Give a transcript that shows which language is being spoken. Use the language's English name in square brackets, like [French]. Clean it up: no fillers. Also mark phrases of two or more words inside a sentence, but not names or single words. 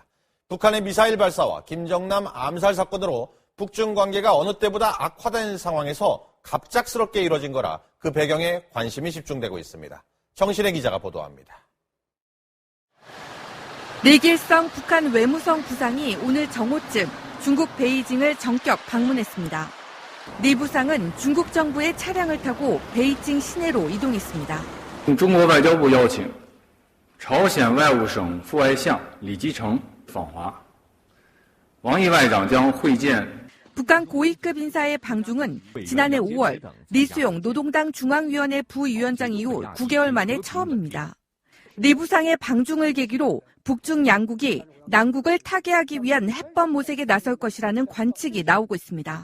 [Korean] 북한의 미사일 발사와 김정남 암살 사건으로 북중 관계가 어느 때보다 악화된 상황에서 갑작스럽게 이뤄진 거라 그 배경에 관심이 집중되고 있습니다. 정신혜 기자가 보도합니다. 리길성 북한 외무성 부상이 오늘 정오쯤 중국 베이징을 전격 방문했습니다. 리 부상은 중국 정부의 차량을 타고 베이징 시내로 이동했습니다. [Chinese] 中国外交部邀请朝鲜外务省副外相李基成访华，王毅外长将会见 [Korean] 북한 고위급 인사의 방중은 지난해 5월 리수용 노동당 중앙위원회 부위원장 이후 9개월 만에 처음입니다. 리 부상의 방중을 계기로 북중 양국이 남국을 타개하기 위한 해법 모색에 나설 것이라는 관측이 나오고 있습니다.